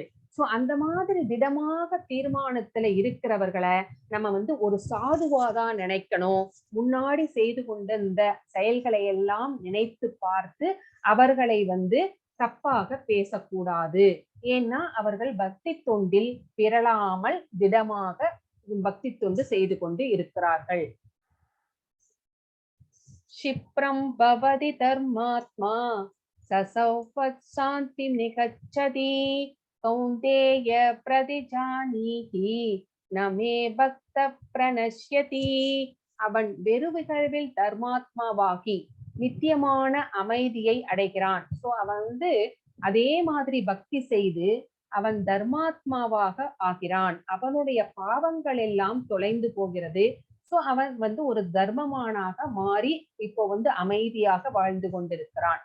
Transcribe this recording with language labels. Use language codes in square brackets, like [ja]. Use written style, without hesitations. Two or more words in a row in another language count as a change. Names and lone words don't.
[ta] சோ அந்த மாதிரி திடமாக தீர்மானத்துல இருக்கிறவர்களை நம்ம வந்து ஒரு சாதுவாதான் நினைக்கணும். முன்னாடி செய்து கொண்ட இந்த செயல்களை எல்லாம் நினைத்து பார்த்து அவர்களை வந்து தப்பாக பேசக்கூடாது. ஏன்னா அவர்கள் பக்தி தொண்டில் பிறழாமல் திடமாக பக்தி தொண்டு செய்து கொண்டு இருக்கிறார்கள். [sa] क्षिप्रं भवति धर्मात्मा ससौपत् शान्तिं निगच्छति कौन्तेय प्रतिजानीहि न मे भक्त प्रणश्यति. [ta] அவன் வெறுவிகழ்வில் தர்மாத்மாவாகி நித்தியமான அமைதியை அடைகிறான். சோ அவன் வந்து அதே மாதிரி பக்தி செய்து அவன் தர்மாத்மாவாக ஆகிறான். அவனுடைய பாவங்கள் எல்லாம் தொலைந்து போகிறது. சோ அவன் வந்து ஒரு தர்மமானாக மாறி இப்போ வந்து அமைதியாக வாழ்ந்து கொண்டிருக்கிறான்.